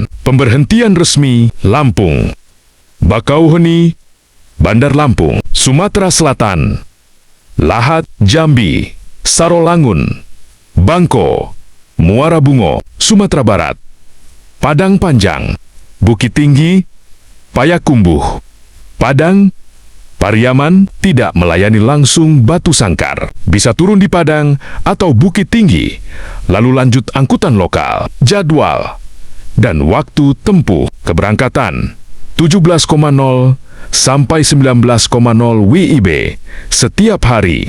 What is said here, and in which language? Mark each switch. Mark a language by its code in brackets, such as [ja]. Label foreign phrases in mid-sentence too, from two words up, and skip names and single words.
[id] Pemberhentian resmi Lampung, Bakauheni, Bandar Lampung, Sumatera Selatan, Lahat, Jambi, Sarolangun, Bangko, Muara Bungo, Sumatera Barat, Padang Panjang, Bukit Tinggi, Payakumbuh, Padang, Pariaman. Tidak melayani langsung Batu Sangkar. Bisa turun di Padang atau Bukit Tinggi, lalu lanjut angkutan lokal. Jadwal dan waktu tempuh keberangkatan 17,0 sampai 19,0 WIB setiap hari.